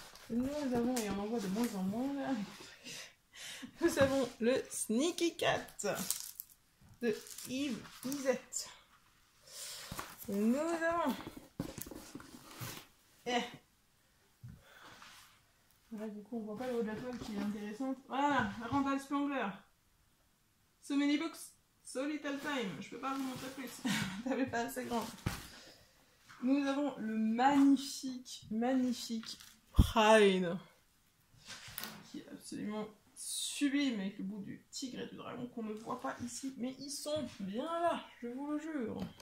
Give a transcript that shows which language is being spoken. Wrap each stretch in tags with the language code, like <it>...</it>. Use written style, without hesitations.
<fr>Nous avons, et on en voit de moins en moins là, nous avons le Sneaky Cat de Yves Isette. Nous avons là, du coup, on voit pas le haut de la toile qui est intéressante. Voilà, Randall Spangler.</fr> <en>So many books, so little time.</en> <fr>Je peux pas vous montrer plus. T'avais pas assez grand. Nous avons le magnifique Pride, qui est absolument sublime avec le bout du tigre et du dragon qu'on ne voit pas ici, mais ils sont bien là, je vous le jure.</fr>